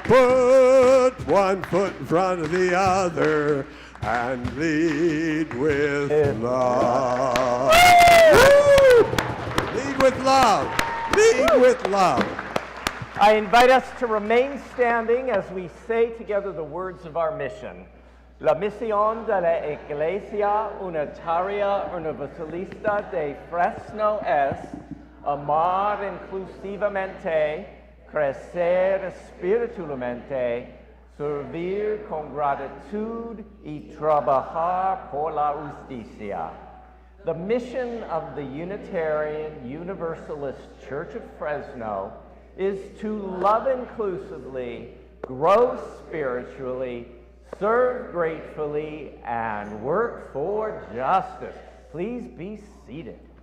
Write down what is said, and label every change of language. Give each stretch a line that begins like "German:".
English: Put one foot in front of the other and lead with love. Lead with love. Lead with love. I invite us to remain standing as we say together the words of our mission.
Spanish: La misión de la Iglesia Unitaria Universalista de Fresno es amar inclusivamente, crecer espiritualmente, servir con gratitud y trabajar por la justicia.
English: The mission of the Unitarian Universalist Church of Fresno is to love inclusively, grow spiritually, serve gratefully, and work for justice. Please be seated.